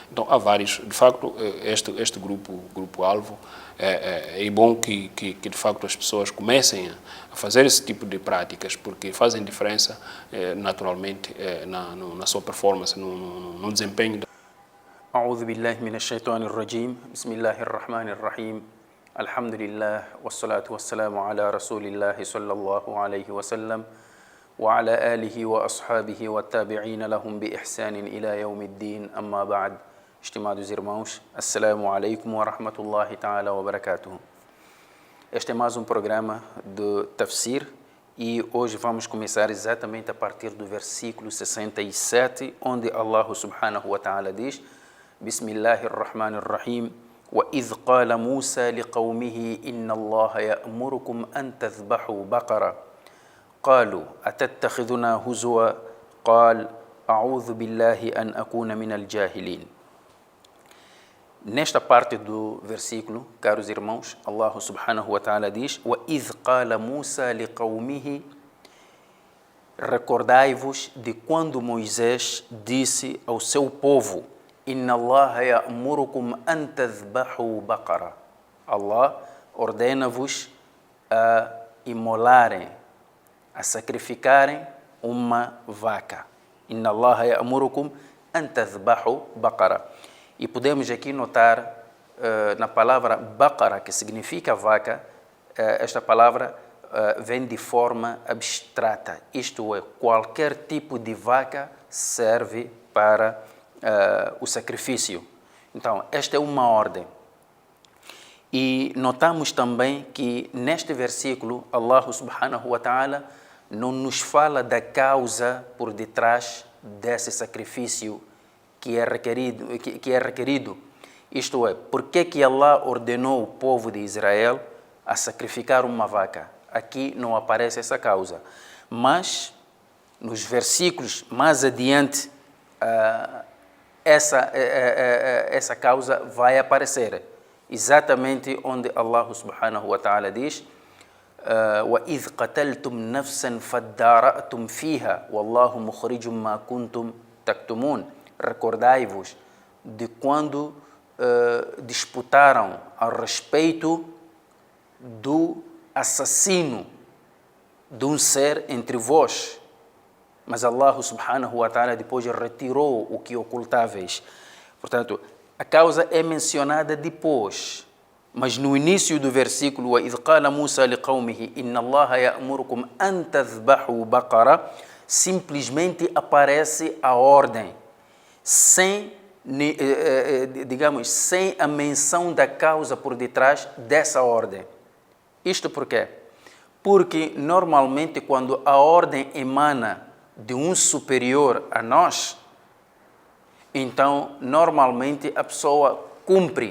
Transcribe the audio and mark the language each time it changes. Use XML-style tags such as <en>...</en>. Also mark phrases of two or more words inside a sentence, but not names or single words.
<pt>há vários. De facto, este grupo-alvo, é bom que, de facto, as pessoas comecem a fazer esse tipo de práticas, porque fazem diferença, naturalmente, na sua performance, no desempenho.</pt> <ar>أعوذ بالله من الشيطان الرجيم بسم الله الرحمن الرحيم الحمد لله والصلاة والسلام على رسول الله صلى الله عليه وسلم وعلى آله وأصحابه والتابعين لهم بإحسان إلى يوم الدين أما بعد.</ar> <pt>Estimados irmãos,</pt> <ar>السلام عليكم ورحمة الله تعالى وبركاته.</ar> <pt>Este é mais um programa de Tafsir e hoje vamos começar exatamente a partir do versículo 67, onde</pt> <ar>الله سبحانه وتعالى</ar> <pt>diz:</pt> <ar>بسم الله الرحمن الرحيم. وإذ قال موسى لقومه إن الله يأمركم أن تذبحوا بقرة قالوا أتتخذنا هزوا قال أعوذ بالله أن أكون من الجاهلين.</ar> <pt>Nesta parte do versículo, caros irmãos,</pt> <ar>الله سبحانه وتعالى diz: وَإِذْ قَالَ مُوسَى لِقَوْمِهِ.</ar> <pt>Recordai-vos de quando Moisés disse ao seu povo:</pt> <ar>إن الله يأمركم أن تذبحوا بقرة.</ar> <pt>Allah ordena-vos a imolarem, a sacrificarem uma vaca.</pt> <ar>إن الله يأمركم أن تذبحوا بقرة.</ar> <pt>E podemos aqui notar na palavra baqara, que significa vaca, esta palavra vem de forma abstrata. Isto é, qualquer tipo de vaca serve para o sacrifício. Então, esta é uma ordem. E notamos também que neste versículo,</pt> <ar>الله سبحانه وتعالى</ar> <pt>não nos fala da causa por detrás desse sacrifício que é requerido. Isto é, por que Allah ordenou o povo de Israel a sacrificar uma vaca? Aqui não aparece essa causa. Mas, nos versículos mais adiante, essa causa vai aparecer, exatamente onde</pt> <ar>الله سبحانه وتعالى</ar> <pt>diz:</pt> <ar>وَإِذْ قَتَلْتُمْ نَفْسًا فَادَّارَأْتُمْ فِيهَا وَاللَّهُ مُخْرِجٌ مَا كُنْتُمْ تَكْتُمُونَ.</ar> <pt>Recordai-vos de quando disputaram a respeito do assassino de um ser entre vós. Mas</pt> <ar>الله سبحانه وتعالى</ar> <pt>depois retirou o que ocultáveis. Portanto, a causa é mencionada depois. Mas no início do versículo, وَإِذْ قَالَ مُوسَى لِقَوْمِهِ إِنَّ اللَّهَ يَأْمُرُكُمْ أَن تَذْبَحُوا بَقَرَةً, simplesmente aparece a ordem, sem a menção da causa por detrás dessa ordem. Isto por quê? Porque normalmente quando a ordem emana de um superior a nós, então normalmente a pessoa cumpre.</pt>